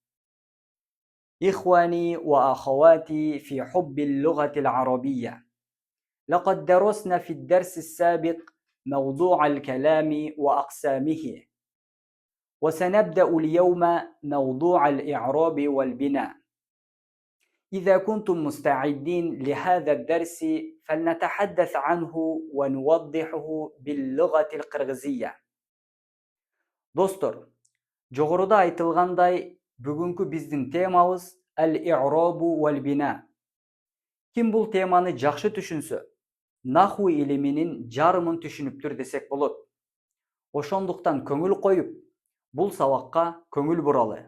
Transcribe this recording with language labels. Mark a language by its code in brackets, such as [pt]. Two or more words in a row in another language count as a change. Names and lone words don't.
[ar] إخواني وأخواتي في حب اللغة العربية، لقد درسنا في الدرس السابق موضوع الكلام وأقسامه، وسنبدأ اليوم موضوع الإعراب والبناء. إذا كنتم مستعدين لهذا الدرس فلنتحدث عنه ونوضحه باللغة القرغيزية. [ky] Достор, жогоруда айтылгандай, бүгүнкү биздин темабыз [ar] الإعراب والبناء. [ky] Ким бул теманы жакшы түшүнсө, наху илиминин жарымын түшүнүптүр десек болот. Ошондуктан көңүл коюп, бул сабакка көңүл буралы.